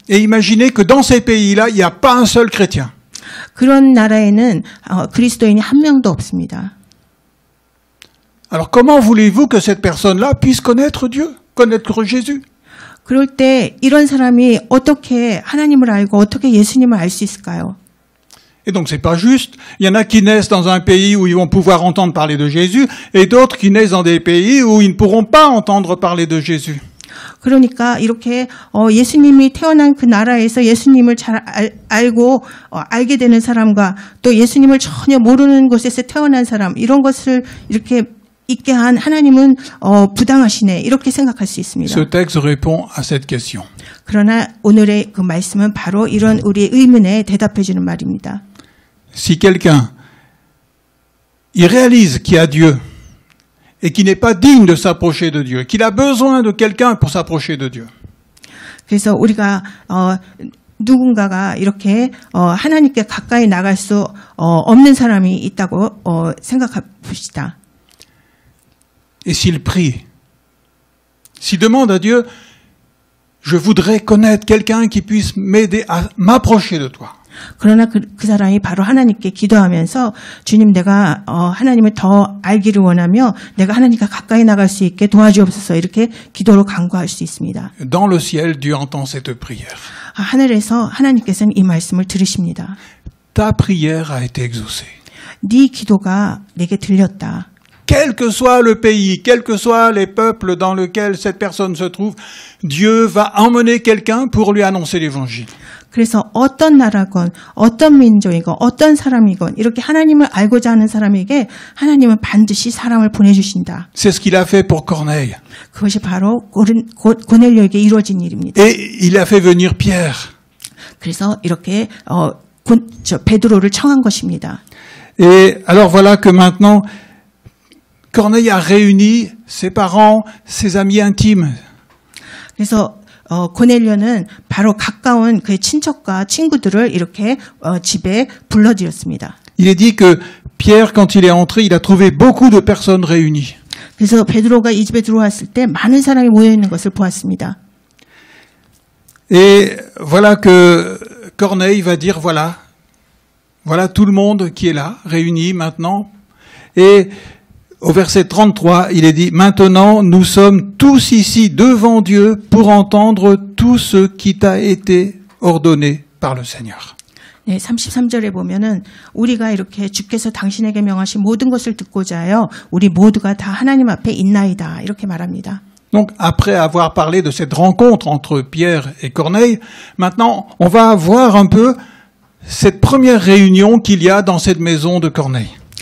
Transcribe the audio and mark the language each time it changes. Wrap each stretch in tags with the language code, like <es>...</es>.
<fr>Et imaginez que dans ces pays-là, il n'y a pas un seul chrétien.</fr> <ko>그런 나라에는 그리스도인이 한 명도 없습니다.</ko> <fr>Alors comment voulez-vous que cette personne-là puisse connaître Dieu, connaître Jésus?</fr> <ko>그럴 때 이런 사람이 어떻게 하나님을 알고 어떻게 예수님을 알 수 있을까요?</ko> <fr>Et donc c'est pas juste. Il y en a qui naissent dans un pays où ils vont pouvoir entendre parler de Jésus, et d'autres qui naissent dans des pays où ils ne pourront pas entendre parler de Jésus.</fr> <ko>그러니까 이렇게 예수님이 태어난 그 나라에서 예수님을 잘 알고 알게 되는 사람과 또 예수님을 전혀 모르는 곳에서 태어난 사람 이런 것을 이렇게 있게 한 하나님은 부당하시네 이렇게 생각할 수 있습니다.</ko> <fr>Ce texte répond à cette question.</fr> <ko>그러나 오늘의 그 말씀은 바로 이런 우리의 의문에 대답해 주는 말입니다.</ko> <fr>Si quelqu'un il réalise qu'il y a Dieu et qu'il n'est pas digne de s'approcher de Dieu, qu'il a besoin de quelqu'un pour s'approcher de Dieu.</fr> <ko>그래서 우리가 누군가가 이렇게 하나님께 가까이 나갈 수 없는 사람이 있다고 생각해 봅시다.</ko> <fr>Et s'il prie, s'il demande à Dieu, je voudrais connaître quelqu'un qui puisse m'aider à m'approcher de toi.</fr> <ko>그러나 그 사람이 바로 하나님께 기도하면서 주님 내가 하나님을 더 알기를 원하며 내가 하나님과 가까이 나갈 수 있게 도와주옵소서 이렇게 기도로 간구할 수 있습니다.</ko> <fr>Dans le ciel, Dieu entend cette prière.</fr> <ko>하늘에서 하나님께서는 이 말씀을 들으십니다.</ko> <fr>Ta prière a été exaucée.</fr> <ko>네 기도가 내게 들렸다.</ko> <fr>Quel que soit le pays, quels que soient les peuples dans lesquels cette personne se trouve, Dieu va emmener quelqu'un pour lui annoncer l'évangile.</fr> <ko>그래서 어떤 나라건 어떤 민족이건 어떤 사람이건 이렇게 하나님을 알고자 하는 사람에게 하나님은 반드시 사람을 보내주신다.</ko> <fr>C'est ce qu'il a fait pour Corneille.</fr> <ko>그것이 바로 고넬료에게 이루어진 일입니다.</ko> <fr>Et il a fait venir Pierre.</fr> <ko>그래서 이렇게 베드로를 청한 것입니다.</ko> <fr>Et alors voilà que maintenant Corneille a réuni ses parents, ses amis intimes.</fr> <ko>그래서 고넬료는 바로 가까운 그의 친척과 친구들을 이렇게 집에 불러들였습니다.</ko> <fr>Il est dit que Pierre, quand il est entré, il a trouvé beaucoup de personnes réunies.</fr> <ko>그래서 베드로가 이 집에 들어왔을 때 많은 사람이 모여 있는 것을 보았습니다.</ko> <fr>Et voilà que Corneille va dire voilà tout le monde qui est là, réuni maintenant. Et au verset 33, il est dit, maintenant nous sommes tous ici devant Dieu pour entendre tout ce qui t'a été ordonné par le Seigneur.</fr> <ko>네, 33절에 보면은 우리가 이렇게 주께서 당신에게 명하신 모든 것을 듣고자 하여 우리 모두가 다 하나님 앞에 있나이다 이렇게 말합니다.</ko> <fr>Donc après avoir parlé de cette rencontre entre Pierre et Corneille, maintenant on va voir un peu cette première réunion qu'il y a dans cette maison de Corneille.</fr>